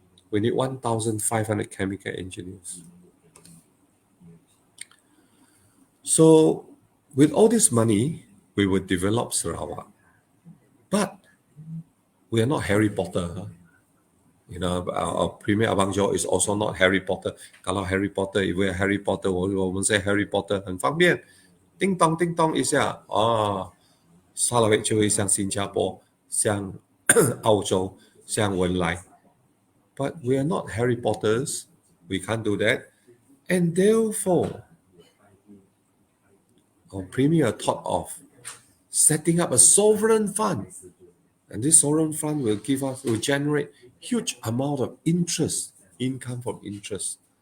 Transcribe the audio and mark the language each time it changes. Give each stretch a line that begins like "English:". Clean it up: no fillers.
English: We need 1,500 chemical engineers. So with all this money, we will develop Sarawak. But we are not Harry Potter. Our Premier Abang Jo is also not Harry Potter.
Malay: Kalau
Chinese: Harry Potter,
English: if we are Harry Potter,
Chinese: 我们
English: say
Chinese: Harry Potter 很方便，叮咚叮咚一下，沙拉维就会像新加坡、像澳洲、像文莱。
English: But we are not Harry Potters. We can't do that. And therefore, our Premier thought of setting up a sovereign fund. And this sovereign fund will generate huge amount of income from interest.